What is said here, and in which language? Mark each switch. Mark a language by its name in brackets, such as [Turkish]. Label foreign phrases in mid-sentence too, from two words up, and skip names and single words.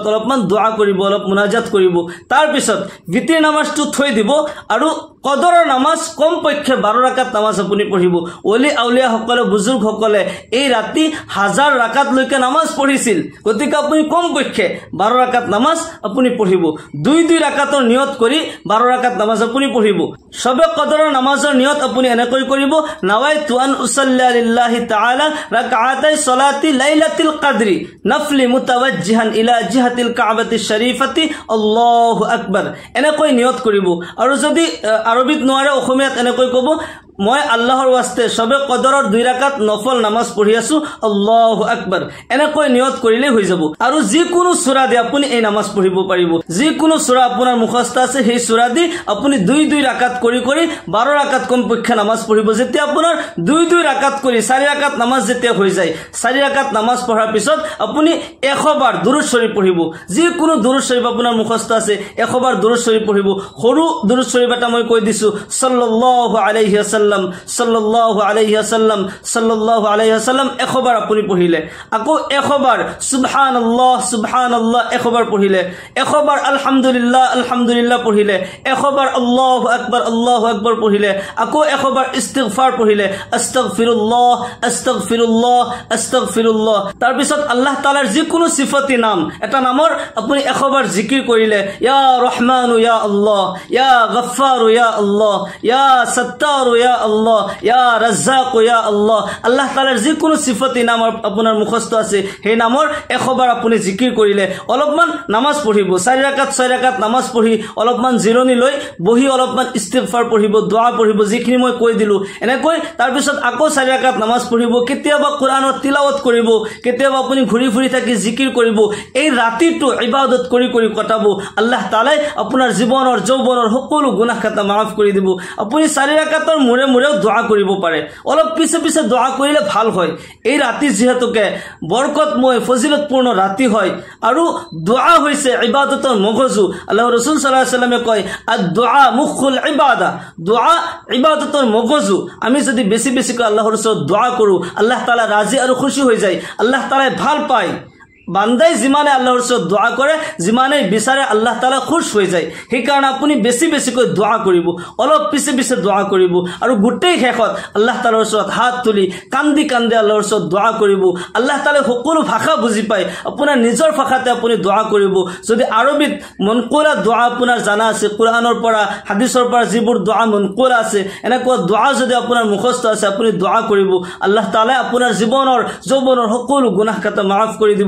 [Assamese] অলপমান দোয়া কৰিব অলপ মুনাজাত কৰিব তাৰ পিছত বিতি নামাজটো থৈ দিব আৰু কদৰৰ নামাজ কমপক্ষে 12 রাকাত নামাজ আপুনি পঢ়িব ওলি আউলিয়া সকলে বুজুৰ্গ সকলে এই ৰাতি 1000 রাকাত লৈকে নামাজ পঢ়িছিল গতিকে আপুনি কমপক্ষে 12 রাকাত নামাজ আপুনি পঢ়িব 2 রাকাতৰ নিয়ত কৰি 12 রাকাত নামাজ আপুনি পঢ়িব সবে কদৰৰ নামাজৰ নিয়ত আপুনি এনেকৈ কৰিব [Arabic] نويت أن أصلي لله تعالى ركعتي صلاة ليلة القدر نفلا متوجها إلى جهة الكعبة الشريفة الله أكبر [Assamese] এনেকৈ নিয়ত কৰিব আৰু যদি আৰবিত নোৱাৰে অসমীয়াত এনেকৈ ক'ব মই আল্লাহৰ ওয়াস্তে সবে কদৰৰ 2 রাকাত নফল নামাজ পঢ়ি আছো [Arabic] الله أكبر [Assamese] এনেকৈ নিয়ত কৰিলে হৈ যাব আৰু যি কোনো সূৰা দি আপুনি এই নামাজ পঢ়িব পাৰিব যি কোনো সূৰা আপোনাৰ মুখস্থ আছে সেই সূৰা দি আপুনি 2 রাকাত কৰি 12 রাকাত কমপক্ষে নামাজ পঢ়িব যেতিয়া আপোনাৰ 2 রাকাত কৰি 4 রাকাত নামাজ যেতিয়া হৈ যায় 4 রাকাত নামাজ পঢ়াৰ পিছত আপুনি 100 বাৰ দুৰুদ শৰীফ পঢ়িব যি কোনো দুৰুদ শৰীফ আপোনাৰ মুখস্থ আছে 100 বাৰ দুৰুদ শৰীফ পঢ়িব সৰু দুৰুদ শৰীফ এটা মই কৈ দিছো [Arabic] صلى الله عليه وسلم صلى الله عليه وسلم [Assamese] 100 বাৰ আপুনি পঢ়িলে আকৌ 100 বাৰ সুবহানাল্লাহ 100 বাৰ পঢ়িলে 100 বাৰ আলহামদুলিল্লাহ পঢ়িলে 100 বাৰ [Arabic] الله أكبر [Assamese] পঢ়িলে আকৌ 100 বাৰ ইস্তিগফাৰ পঢ়িলে আস্তাগফিৰুল্লাহ তাৰ পিছত [Arabic] الله تعالى [Assamese] যিকোনো সিফাতি নাম এটা নামৰ আপুনি 100 বাৰ জিকিৰ কৰিলে [Arabic] يا رحمان يا الله يا غفار يا الله يا ستار يا الله يا رزاق يا الله الله تعالى [Assamese] যিকোনো সিফাতি নাম আপোনাৰ মুখস্থ আছে সেই নামৰ 100 বাৰ আপুনি জিকিৰ কৰিলে অলপমান নামাজ পঢ়িব 4 রাকাত নামাজ পঢ়ি অলপমান জিৰণি লৈ বহি অলপমান ইস্তিগফাৰ পঢ়িব দোয়া পঢ়িব যিখিনি মই কৈ দিলো এনেকৈ তাৰ পিছত আকৌ 4 রাকাত নামাজ পঢ়িব কেতিয়াবা কোৰানৰ তিলাওয়াত কৰিব কেতিয়াবা আপুনি ঘূৰি ফুৰি থাকি জিকিৰ কৰিব এই ৰাতিটো ইবাদত কৰি কটাব [Arabic] الله تعالى [Assamese] আপোনাৰ জীৱনৰ যৌৱনৰ সকলো গুনাহ খাতা মাফ কৰি দিব আপুনি 4 রাকাতৰ মুৰে মুৰেও দোয়া কৰিব পাৰে অলপ পিছে দোয়া কৰিলে ভাল হয় এই ৰাতি যেহেতুকে বৰকতময় ফজিলতপূৰ্ণ ৰাতি হয় আৰু দোয়া হৈছে ইবাদতৰ মগজু আল্লাহৰ ৰাসূল [Arabic] صلى الله عليه وسلم [Assamese] কয় [Arabic] الدعاء مخ العبادة [Assamese] দোয়া ইবাদতৰ মগজু আমি যদি বেছি কৈ আল্লাহৰ ওচৰত দোয়া কৰো [Arabic] الله تعالى [Assamese] ৰাজি আৰু খুশি হৈ যায় [Arabic] الله تعالى [Assamese] ভাল পায় বান্দাই যিমানে আল্লাহৰ ওচৰত দোয়া কৰে যিমানে বিচাৰে [Arabic] الله تعالى [Assamese] খুশ হৈ যায় সেই কাৰণে আপুনি বেছি কৈ দোয়া কৰিব অলপ পিছে দোয়া কৰিব আৰু গুটেই শেষত [Arabic] الله تعالى [Assamese] ওচৰত হাত তুলি কান্দি আল্লাহৰ ওচৰত দোয়া কৰিব [Arabic] الله تعالى [Assamese] সকলো ভাষা বুজি পায় আপোনাৰ নিজৰ ভাষাতে আপুনি দোয়া কৰিব যদি আৰবিত মনকুলা দোয়া আপোনাৰ জানা আছে কোৰানৰ পৰা হাদিসৰ পৰা যিবোৰ দোয়া মনকুলা আছে এনেকুৱা দোয়া যদি আপোনাৰ মুখস্থ আছে আপুনি দোয়া কৰিব [Arabic] الله تعالى [Assamese] আপোনাৰ জীৱনৰ যৌৱনৰ সকলো গুনাহ খাতা মাফ কৰি দিব